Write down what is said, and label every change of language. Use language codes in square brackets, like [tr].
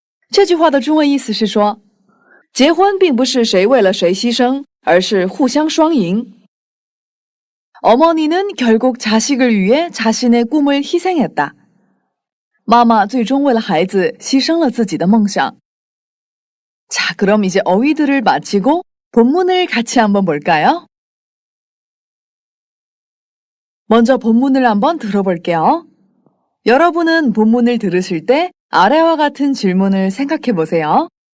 [zh] 这句话的中文意思是说，结婚并不是谁为了谁牺牲，而是互相双赢。 [ko] 어머니는 결국 자식을 위해 자신의 꿈을 희생했다. [zh] 妈妈最终为了孩子牺牲了自己的梦想。 [ko] 자, 그럼 이제 어휘들을 마치고 본문을 같이 한번 볼까요? 먼저 본문을 한번 들어볼게요. 여러분은 본문을 들으실 때 아래와 같은 질문을 생각해 보세요.